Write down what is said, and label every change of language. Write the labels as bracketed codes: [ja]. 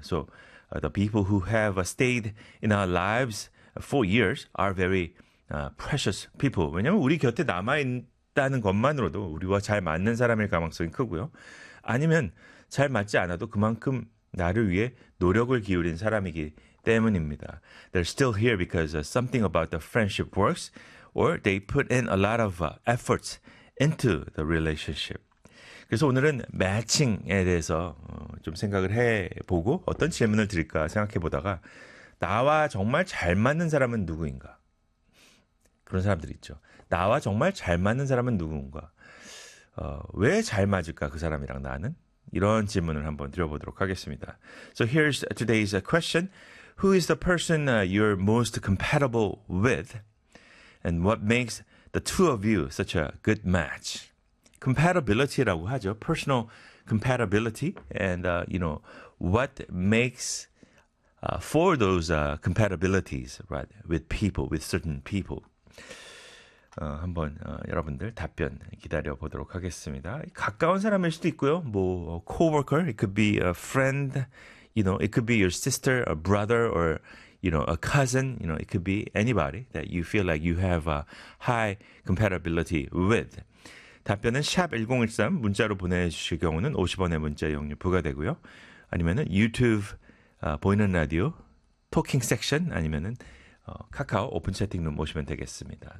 [en] So the people who have stayed in our lives for years are very precious people. [ko] 왜냐하면 우리 곁에 남아있다는 것만으로도 우리와 잘 맞는 사람일 가능성이 크고요. 아니면 잘 맞지 않아도 그만큼 나를 위해 노력을 기울인 사람이기 때문입니다. [en] They're still here because something about the friendship works, or they put in a lot of efforts into the relationship. [ko] 그래서 오늘은 매칭에 대해서 좀 생각을 해보고 어떤 질문을 드릴까 생각해보다가 나와 정말 잘 맞는 사람은 누구인가? 그런 사람들이 있죠. 나와 정말 잘 맞는 사람은 누군가? 왜잘 맞을까 그 사람이랑 나는? 이런 질문을 한번 드려보도록 하겠습니다. [en] So here's today's question. Who is the person you're most compatible with? And what makes the two of you such a good match? Compatibility라고 하죠. Personal compatibility. And, you know, what makes for those compatibilities, right? With people, with certain people. [ko] 한번 여러분들 답변 기다려 보도록 하겠습니다. 가까운 사람일 수도 있고요. [en] 뭐 coworker, it could be a friend, you know, it could be your sister, a brother, or you know, a cousin. You know, it could be anybody that you feel like you have a high compatibility with. [ko] 답변은 샵 1013 문자로 보내주실 경우는 50원의 문자 이용료 부과되고요. 아니면은 유튜브 보이는 라디오 토킹 섹션 아니면은 카카오 오픈 채팅룸 오시면 되겠습니다.